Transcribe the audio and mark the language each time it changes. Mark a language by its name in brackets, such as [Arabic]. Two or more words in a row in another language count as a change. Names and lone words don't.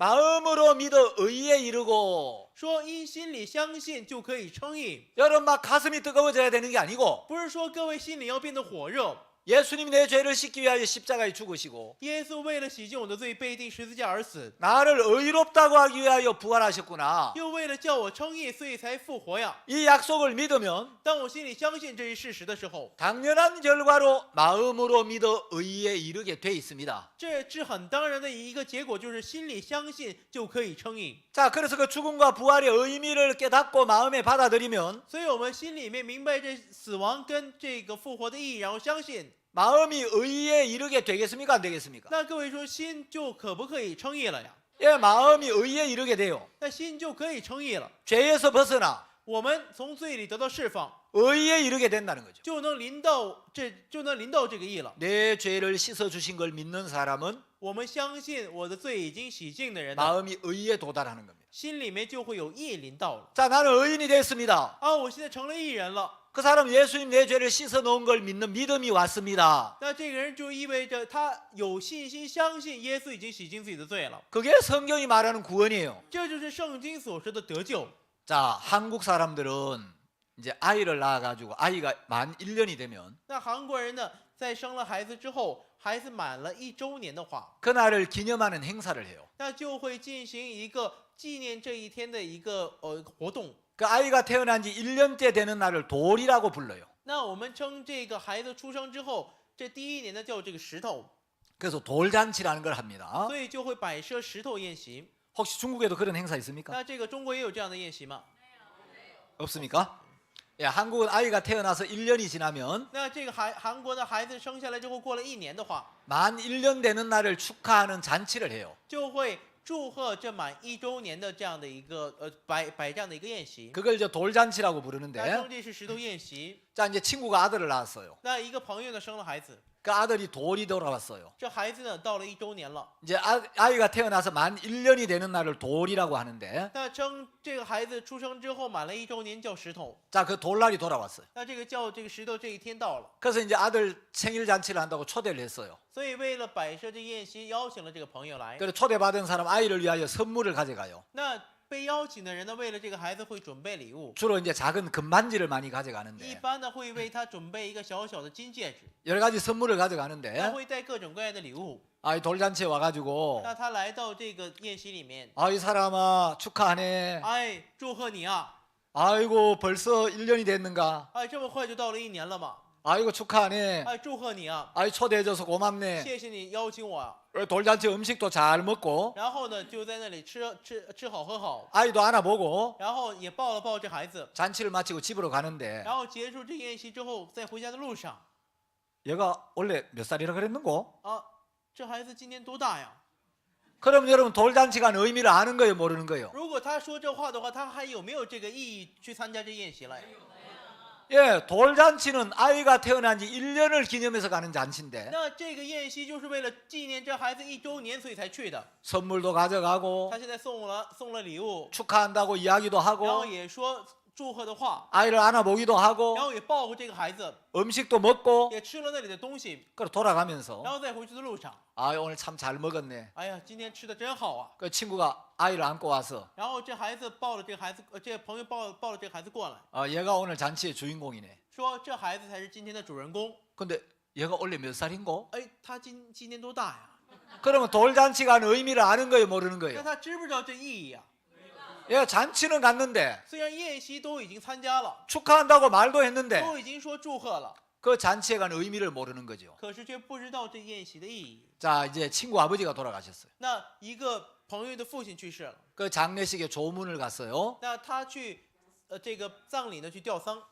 [Korean] 마음으로 믿어 의에 이르고 [Chinese] 说因心里相信就可以称义， [Korean] 여러분 막 가슴이 뜨거워져야 되는 게 아니고 [Chinese] 不是说各位心里要变得火热。 [Korean] 예수님이 내 죄를 씻기 위하여 십자가에 죽으시고 [Chinese] 耶稣为了洗净我的罪，被钉十字架而死， [Korean] 나를 의롭다고 하기 위하여 부활하셨구나. [Chinese] 又为了叫我称义，所以才复活呀。 [Korean] 이 약속을 믿으면 [Chinese] 当我心里相信这一事实的时候， [Korean] 당연한 결과로 마음으로 믿어 의에 이르게 돼 있습니다. [Chinese] 这是很当然的一个结果，就是心里相信就可以称义。 [Korean] 자, 그래서 그 죽음과 부활의 의미를 깨닫고 마음에 받아들이면 [Chinese] 所以我们心里面明白这死亡跟这个复活的意义，然后相信， [Korean] 마음이 의에 이르게 되겠습니까? 안 되겠습니까? [Chinese] 那各位说心就可不可以称义了呀？ [Korean] 예, 마음이 의에 이르게 돼요. [Chinese] 那心就可以称义了， [Korean] 죄에서 벗어나 [Chinese] 我们从罪里得到释放， [Korean] 의에 이르게 된다는 거죠. [Chinese] 就能临到这个义了。 [Korean] 내 죄를 씻어 주신 걸 믿는 사람은 [Chinese] 我们相信我的罪已经洗净的人呢， [Korean] 마음이 의에 도달하는 겁니다. [Chinese] 心里面就会有义临到了。 [Korean] 자, 나는 의인이 됐습니다. [Chinese] 啊，我现在成了义人了， [Korean] 그 사람 예수님 내 죄를 씻어 놓은 걸 믿는 믿음이 왔습니다. [Chinese] 那这个人就意味着他有信心相信耶稣已经洗净自己的罪了。 [Korean] 그게 성경이 말하는 구원이에요. [Chinese] 这就是圣经所说的得救。 [Korean] 자, 한국 사람들은 이제 아이를 낳아가지고 아이가 만 1년이 되면 [Chinese] 那韩国人呢，在生了孩子之后，孩子满了1周年的话， [Korean] 그날을 기념하는 행사를 해요. [Chinese] 那就会进行一个纪念这一天的一个活动。 [Korean] 그 아이가 태어난 지 1년째 되는 날을 돌이라고 불러요. [Chinese] 那我们称这个孩子出生之后，这第一年呢叫这个石头， [Korean] 그래서 돌잔치라는 걸 합니다. [Chinese] 所以就会摆设石头宴席。 [Korean] 혹시 중국에도 그런 행사 있습니까? [Chinese] 那这个中国也有这样的宴席吗？ [Korean] 없습니까? 예, 한국은 아이가 태어나서 1년이 지나면 [Chinese] 那这个韩国的孩子生下来之后过了1年的话， [Korean] 만 1년 되는 날을 축하하는 잔치를 해요. [Chinese] 就会祝贺这满1周年的这样的一个摆这样的一个宴席。 [Korean] 그걸 이제 돌잔치라고 [Chinese] 那 [Korean] 부르는데 [Chinese] 称这是石头宴席。 [Korean] 자, 이제 친구가 아들을 낳았어요. [Chinese] 那一个朋友呢生了孩子， [Korean] 그 아들이 돌이 돌아왔어요. [Chinese] 这孩子呢到了1周年了， [Korean] 이제 아이가 태어나서 만 1년이 되는 날을 돌이라고 하는데, [Chinese] 那称这个孩子出生之后满了1周年叫石头， [Korean] 자, 그 돌날이 돌아왔어요. [Chinese] 那这个叫这个石头这一天到了， [Korean] 그래서 이제 아들 생일 잔치를 한다고 초대를 했어요. [Chinese] 所以为了摆设这宴席，邀请了这个朋友来。 [Korean] 그래서 초대받은 사람 아이를 위하여 선물을 가져가요. [Chinese] 那被邀请的人呢，为了这个孩子会准备礼物， [Korean] 주로 이제 작은 금반지를 많이 [Chinese] 一 [Korean] 가져가는데, [Chinese] 般呢会为他准备一个小小的金戒指， [Korean] 여러 가지 선물을 [Chinese] 他 [Korean] 가져가는데, [Chinese] 会带各种各样的礼物。 [Korean] 이 돌잔치에 와가지고, [Chinese] 那他来到这个宴席里面， [Korean] 이 사람아 축하하네. [Chinese] 哎，祝贺你啊！ [Korean] 아이고 벌써 1년이 됐는가? [Chinese] 哎，这么快就到了1年了吗？ [Korean] 아이고 축하하네. [Chinese] 哎，祝贺你啊！ [Korean] 아이 초대해줘서 고맙네. [Chinese] 谢谢你邀请我啊！ [Korean] 돌잔치 음식도 잘 먹고 [Chinese] 然后呢，就在那里吃好喝好， [Korean] 아이도 안아보고 [Chinese] 然后也抱了抱这孩子， [Korean] 잔치를 마치고 집으로 가는데, [Chinese] 然后结束这宴席之后，在回家的路上 [Korean] 얘가 원래 몇 살이라 그랬는고? [Chinese] 啊，这孩子今年多大呀？ [Korean] 그럼 여러분 돌잔치가 의미를 아는 거예요, 모르는 거예요? [Chinese] 如果他说这话的话，他还有没有这个意义去参加这宴席了？ [Korean] 예, 돌잔치는 아이가 태어난 지 1년을 기념해서 가는 잔치인데, [Chinese] 那这个宴席就是为了纪念这孩子1周年，所以才去的。 [Korean] 선물도 가져가고 [Chinese] 他现在送了礼物， [Korean] 축하한다고 이야기도 [Chinese] 然后 [Korean] 하고 [Chinese] 也说祝贺的话， [Korean] 아이를 안아보기도 [Chinese] 然 [Korean] 하고 [Chinese] 后也抱过这个孩子， [Korean] 음식도 먹고, [Chinese] 也吃了那里的东西， [Korean] 그리고 돌아가면서 [Chinese] 然后在回去的路上， [Korean] 오늘 참 잘 먹었네. [Chinese] 哎呀，今天吃的真好啊！ [Korean] 그 친구가 아이를 안고 와서 [Chinese] 然后这孩子抱了这个孩子，这个朋友抱了这个孩子过来， [Korean] 얘가 오늘 잔치의 주인공이네. [Chinese] 说这孩子才是今天的主人公。 [Korean] 근데 얘가 원래 몇 살인고? [Chinese] 哎，他今年多大呀？ [Korean] 그러면 돌잔치가 하는 의미를 아는 거예요, 모르는 [Chinese] 那 [Korean] 거예요? [Chinese] 他知不知道这意义呀？ [Korean] 얘 잔치는 갔는데 [Chinese] 虽然宴席都已经参加了， [Korean] 축하한다고 말도 했는데 [Chinese] 都已经说祝贺了， [Korean] 그 잔치에 간 의미를 모르는 거죠. [Chinese] 可是却不知道这宴席的意义。 [Korean] 자, 이제 친구 아버지가 돌아가셨어요. [Chinese] 那一个朋友的父亲去世了， [Korean] 그 장례식에 조문을 갔어요. [Chinese] 那他去这个葬礼呢去吊丧，